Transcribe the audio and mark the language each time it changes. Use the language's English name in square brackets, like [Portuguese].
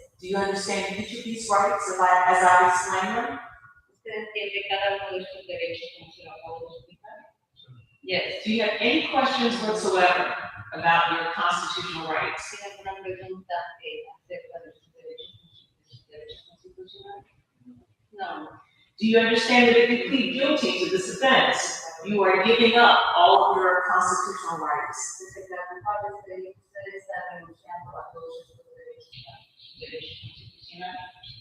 [English] Do you understand each of these rights as I explain them? [Spanish] ¿Usted entiende cada uno de estos derechos como se lo acabo de explicar? [English] Yes. Do you have any questions whatsoever about your constitutional rights? [Spanish] ¿Tiene alguna pregunta acerca de sus derechos constitucionales? [English] No. Do you understand that if you plead guilty to this offense, you are giving up all of your constitutional rights? [Spanish] Desde la culpable usted está renunciando a todos sus derechos constitucionales.